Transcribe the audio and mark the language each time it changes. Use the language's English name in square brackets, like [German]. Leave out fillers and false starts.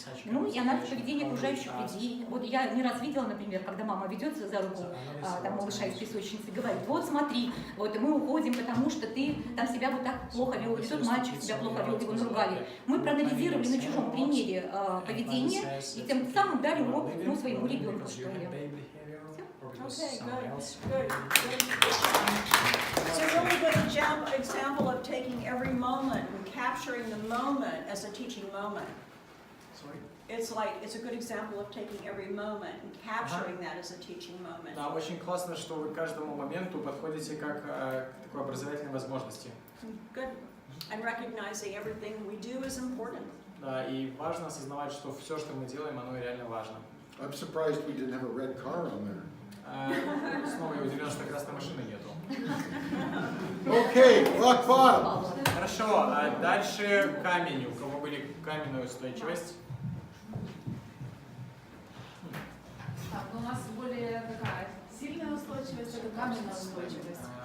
[Russian] И анализ поведения окружающих людей. Вот я не раз видела, например, когда мама ведет за руку малыша из песочницы, говорит, вот смотри, вот мы уходим, потому что ты там себя вот так плохо вел, или тот мальчик себя плохо вел, его наругали. Мы проанализировали на чужом примере поведение и тем самым дали урок своему ребенку, что ли. [English] Okay, good. It's a really good example of taking every moment and capturing the moment as a teaching moment. It's a good example of taking every moment and capturing that as a teaching moment. [Russian] Да, очень классно, что вы к каждому моменту подходите как к такой образовательной возможности. [English] Good. And recognizing everything we do is important. [Russian] Да, и важно осознавать, что все, что мы делаем, оно реально важно. [English] I'm surprised we didn't have a red car on there. [Russian] Снова я удивлен, что красной машины нету. [English] Okay, rock bottom. [Russian] Хорошо, а дальше камень. У кого были каменная устойчивость? Так, у нас более такая сильная устойчивость, это каменная устойчивость.